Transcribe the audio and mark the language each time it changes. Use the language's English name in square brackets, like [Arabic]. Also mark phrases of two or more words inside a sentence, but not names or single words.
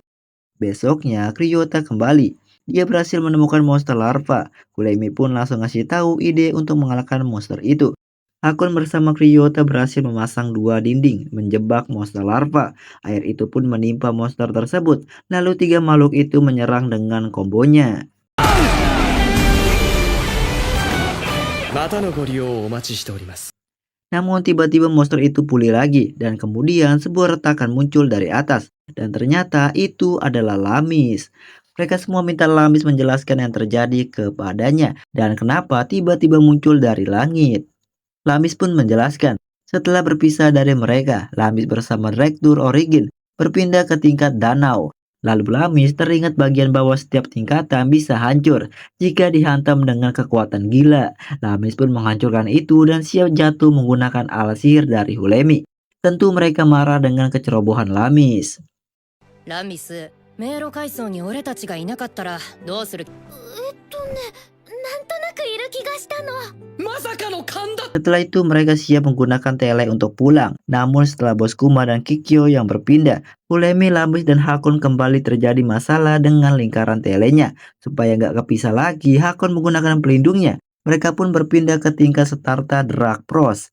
[Indonesian] Besoknya, Ryota kembali. Dia berhasil menemukan monster larva. Kulemi pun langsung ngasih tahu ide untuk mengalahkan monster itu. Hakon bersama Ryota berhasil memasang 2 dinding menjebak monster larva. Air itu pun menimpa monster tersebut. Lalu 3 makhluk itu menyerang dengan kombonya. [Japanese] またのご利用をお待ちしております。 [Indonesian] Namun tiba-tiba monster itu pulih lagi dan kemudian sebuah retakan muncul dari atas. Dan ternyata itu adalah Lamis. Mereka semua minta Lamis menjelaskan yang terjadi kepadanya dan kenapa tiba-tiba muncul dari langit. Lamis pun menjelaskan, setelah berpisah dari mereka, Lamis bersama Direktur Origin berpindah ke tingkat danau. Lalu Lamis teringat bagian bawah setiap tingkatan bisa hancur jika dihantam dengan kekuatan gila. Lamis pun menghancurkan itu dan siap jatuh menggunakan alat sihir dari Hulemi. Tentu mereka marah dengan kecerobohan Lamis. [Japanese] ラミス、迷路階層に俺たちがいなかったらどうする？なんとなくいる気がしたの。まさかの勘だ。 [Indonesian] Setelah itu mereka siap menggunakan tele untuk pulang. Namun setelah bos Kuma dan Kikyo yang berpindah, Hulemi, Lamis, dan Hakon kembali terjadi masalah dengan lingkaran telenya. Supaya nggak kepisah lagi, Hakon menggunakan pelindungnya. Mereka pun berpindah ke tingkat Starta Drag Pros.